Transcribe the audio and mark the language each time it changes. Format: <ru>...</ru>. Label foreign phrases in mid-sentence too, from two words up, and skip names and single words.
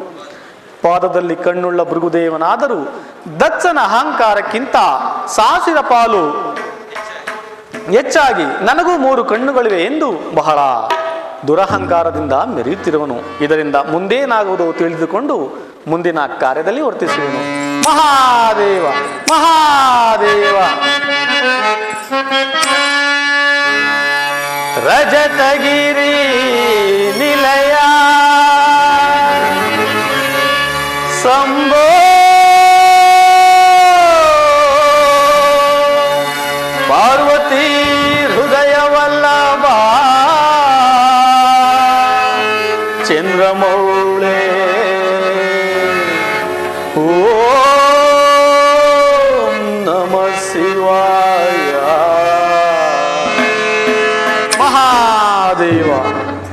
<kn>ಪಾದದಲ್ಲಿ ಕಣ್ಣುಳ್ಳ ಭೃಗುದೇವನಾದರೂ ದಕ್ಷನ ಅಹಂಕಾರಕ್ಕಿಂತ ಸಾವಿರ ಪಾಲು ಹೆಚ್ಚಾಗಿ ನನಗೂ 3 ಕಣ್ಣುಗಳಿವೆ ಎಂದು ಬಹಳ ದುರಹಂಕಾರದಿಂದ ಮೆರೆಯುತ್ತಿರುವನು. ಇದರಿಂದ ಮುಂದೇನಾಗುವುದು ತಿಳಿದುಕೊಂಡು ಮುಂದಿನ ಕಾರ್ಯದಲ್ಲಿ ವರ್ತಿಸುವನು. ಮಹಾದೇವ ಮಹಾದೇವ ರಜತಗಿರಿ ನಿಲಯ ಸಂಭೋ ಪಾರ್ವತಿ ಹೃದಯವಲ್ಲಭ ಚಂದ್ರಮೌಳೆ</kn> <sa>ಓಂ ನಮಃ ಶಿವಾಯ</sa> <kn>ಮಹಾದೇವ.</kn>